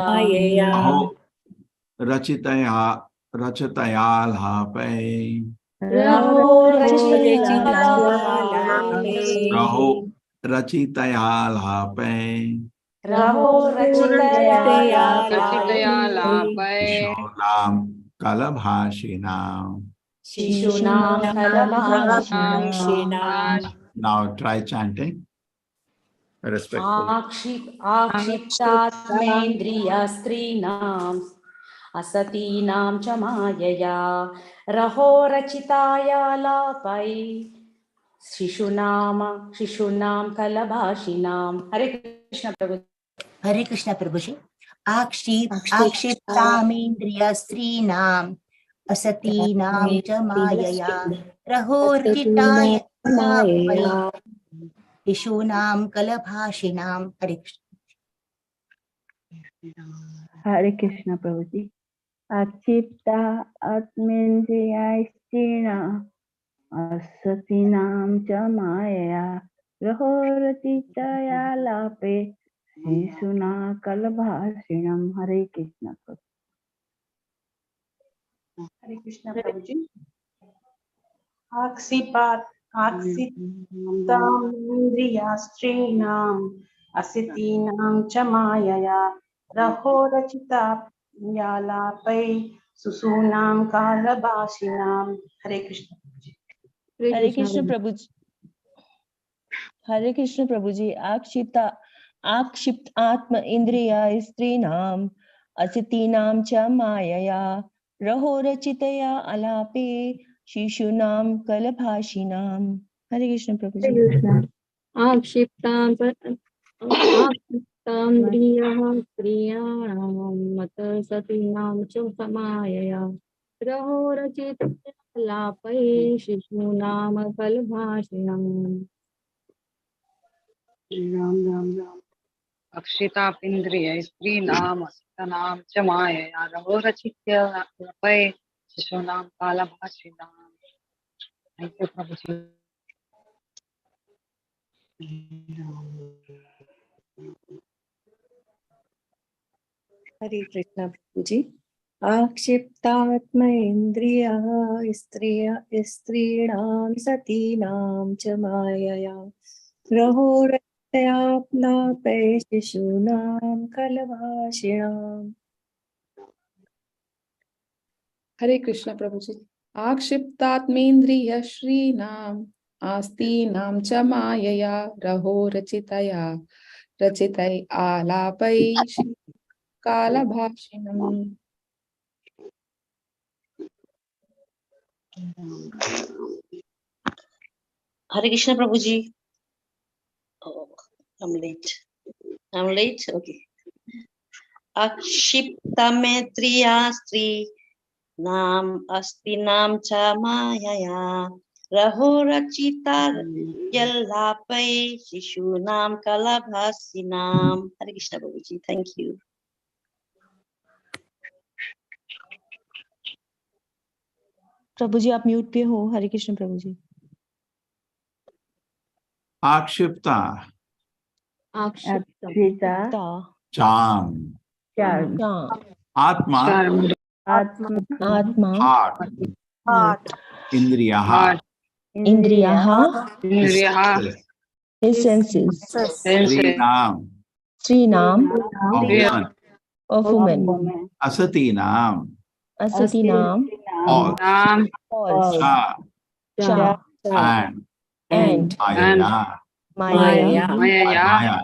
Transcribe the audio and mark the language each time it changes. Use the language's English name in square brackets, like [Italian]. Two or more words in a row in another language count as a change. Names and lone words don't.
[Sanskrit] अहो रचितया लापै रहो रचितया लापै शिशूनां कलभाषिणाम् शिशूनां कलभाषिणाम् [English] Now try chanting respectfully. [Sanskrit] आक्षिप्तात्मेन्द्रिया स्त्रीणाम् असतीनां च मायया रहोरचिताया लापै शिशूनां कलभाषिणाम्। [Hindi] हरे कृष्ण प्रभु। हरे कृष्ण प्रभु जी। [Sanskrit] आक्षिप्तामेन्द्रिय स्त्रीणाम् असतीनां च मायया रहोर्जिताय शिशूनां कलभाषिणाम्। [Hindi] हरे कृष्ण। हरे कृष्ण प्रभु जी। [Sanskrit] आक्षिप्ता आत्मेन्द्रियाः स्त्रीणाम् असतीनां च मायया रहोरचितया लापे शिशूना कलभाषिणम्। [Hindi] हरे कृष्ण प्रभु। हरे कृष्ण प्रभु जी। [Sanskrit] आक्षिप्तामेन्द्रिया स्त्रीणाम् असतीनां च मायया रहोरचितया लापै शिशूनां कालभाषिणाम्। [Hindi] हरे कृष्ण प्रभु जी। हरे कृष्ण प्रभु जी। हरे कृष्ण प्रभु जी। [Sanskrit] आक्षिप्त आत्म इंद्रिया स्त्रीणाम् असतीनां च मायया रहोरचितया अलापे शिशूनां कलभाषिणाम्। [Hindi] हरे कृष्ण प्रभु जी। [Sanskrit] आक्षिप्तान्द्रियः स्त्रियाणाम् सतीनां च समायया रहोरचितया लापै शिशूनां कलभाषिणाम्। [Hindi] राम राम राम। [Sanskrit] अक्षितापिन्द्रिय स्त्रीणाम् असतानां च मायया रहोरचित्या लापै शिशूनां कालभाषिणाम्। [English] Thank you, Prabhuji. [Hindi] हरे कृष्ण प्रभु जी। [Sanskrit] आक्षिप्तात्मेन्द्रियः स्त्रीणां सतीनां च मायया रहोरचितयालापै शिशूनां कलभाषिणाम्। [Hindi] हरे कृष्ण प्रभु जी। [Sanskrit] आक्षिप्तात्मेन्द्रिय श्रीनाम आस्तीनां च मायया रहोरचितया रचितै आलापै कालभाषिणम्। [Hindi] हरे कृष्ण प्रभु जी। [English] I'm late. Okay. [Sanskrit] आक्षिप्तामेन्द्रिया स्त्रीणाम् अस्तीनां च मायया रहोरचितया लापै शिशूनां कलभाषिणाम्। [Hindi] हरे कृष्ण प्रभु जी। [English] thank you. [Hindi] प्रभु जी आप म्यूट पे हो। हरे कृष्ण प्रभु जी। [Sanskrit] Akshipta. Akshita. [English] Charm. Charm. [Sanskrit] Atma. Atma. [English] Heart. Indriyaha. [Sanskrit] Indriyaha. [English] His senses. [Sanskrit] Srinam. Srinam. [English] Of Of woman. [Sanskrit] Asatinam. Asatinam. [English] False. [Sanskrit] Cha. [English] And Maya.